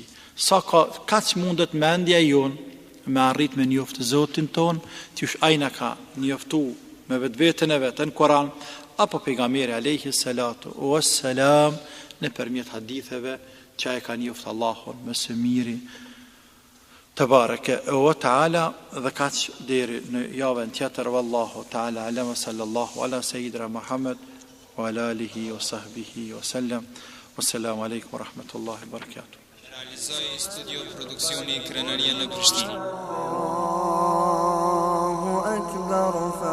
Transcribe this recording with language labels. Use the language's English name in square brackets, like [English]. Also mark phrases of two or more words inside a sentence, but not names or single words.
[Albanian] Sa kaq mundet mendja jon me arrit me njoftë Zotin ton, qysh ai na ka njoftu me vetveten e vet në Kur'an, apo pejgamberi [Arabic] عليه الصلاة والسلام [Albanian] nëpërmjet haditheve që ai ka njoftë Allahun më së miri [Arabic] تبارك وتعالى. [Albanian] Dhe kaq deri në javën tjetër, [Arabic] والله تعالى أعلم، صلى الله على سيدنا محمد وعلى آله وصحبه وسلم. والسلام عليكم ورحمة الله وبركاته. [Albanian] Realizoi studio produksioni Krenaria në Prishtinë. [Arabic] الله أكبر.